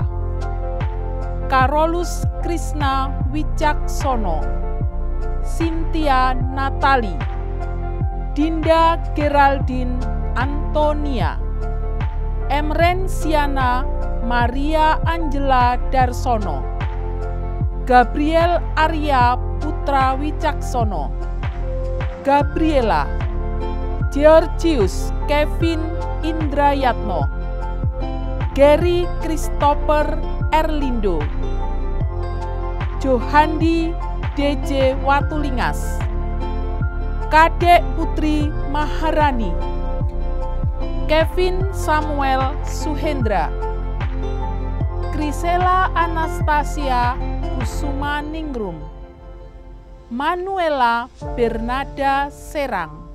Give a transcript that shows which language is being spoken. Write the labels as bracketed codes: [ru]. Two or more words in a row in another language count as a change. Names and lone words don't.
[id] Karolus Krishna Wicaksono, Cynthia Natali, Dinda Geraldine Antonia, Emren Siana Maria Angela Darsono, Gabriel Arya Putra Wicaksono, Gabriela, Georgius Kevin Indrayatno, Gary Christopher Erlindo, Johandi DJ Watulingas, Kadek Putri Maharani, Kevin Samuel Suhendra, Krisela Anastasia Kusuma Ningrum, Manuela Bernada Serang,